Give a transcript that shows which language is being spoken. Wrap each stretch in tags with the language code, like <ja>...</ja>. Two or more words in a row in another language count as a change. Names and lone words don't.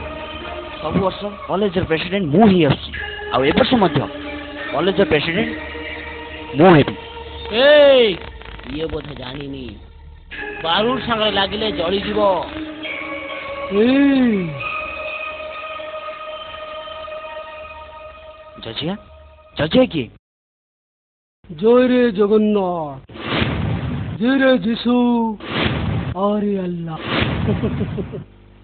<or>ସବୁ ବର୍ଷ କଲେଜର ପ୍ରେସିଡେଣ୍ଟ ମୁଁ ହିଁ ଆସୁଛି, ଆଉ ଏ ବର୍ଷ ମଧ୍ୟ କଲେଜର ପ୍ରେସିଡେଣ୍ଟ ମୁଁ ହେବି। ଇଏ ବୋଧେ ଜାଣିନି, ବାରୁଦ ସାଙ୍ଗରେ ଲାଗିଲେ ଜଳିଯିବ। ଜଜିଆ କିଏ? ଜୟ ରେ ଜଗନ୍ନାଥ, ଜୟ ରେ ଯିଶୁ, ଆରେ ଆଲ୍ଲାହ।</or>